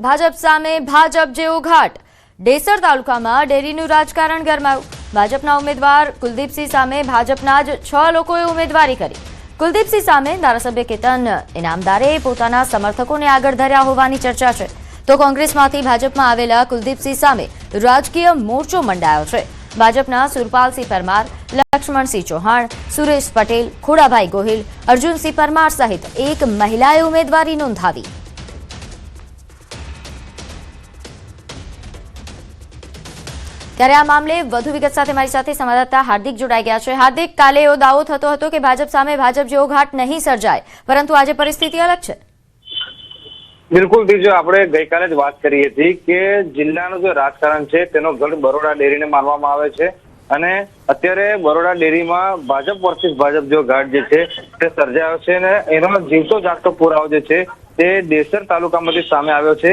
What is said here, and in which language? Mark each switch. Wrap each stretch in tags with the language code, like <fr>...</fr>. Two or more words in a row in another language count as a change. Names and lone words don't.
<gu>ભાજપ સામે ભાજપ જેવો ઘાટ। ડેસર તાલુકામાં ડેરીનું રાજકારણ ગરમાયું। ભાજપના ઉમેદવાર કુલદીપસિંહ સામે ભાજપના જ 6 લોકોએ ઉમેદવારી કરી। કુલદીપસિંહ સામે ધારાસભ્ય કેતન ઇનામદારે પોતાના સમર્થકોને આગળ ધર્યા હોવાની ચર્ચા છે। તો કોંગ્રેસમાંથી ભાજપમાં આવેલા કુલદીપસિંહ સામે રાજકીય મોરચો મંડાયો છે। ભાજપના સુરપાલસિંહ પરમાર, લક્ષ્મણસિંહ ચૌહાણ, સુરેશ પટેલ, ખોડાભાઈ ગોહિલ, અર્જુનસિંહ પરમાર સહિત એક મહિલાએ ઉમેદવારી નોંધાવી। ત્યારે આ મામલે વધુ વિગત સાથે મારી સાથે સંવાદદાતા હાર્દિક જોડાઈ ગયા છે। હાર્દિક, કાલે એવો દાવો થતો હતો કે ભાજપ સામે ભાજપ જેવો ઘાટ નહીં સર્જાય, પરંતુ આજે પરિસ્થિતિ અલગ છે। બિલકુલ જો આપણે ગઈકાલે જ વાત કરી હતી કે જિલ્લાનું જે રાજકારણ છે તેનો ગઢ બરોડા ડેરીને માનવામાં આવે છે અને અત્યારે બરોડા ડેરીમાં ભાજપ વર્સિસ ભાજપ જો ઘાટ જે છે તે સર્જાયો છે અને એનો જીવતો જાગતો પુરાવો જે છે તે ડેસર તાલુકામાંથી સામે આવ્યો છે।</gu>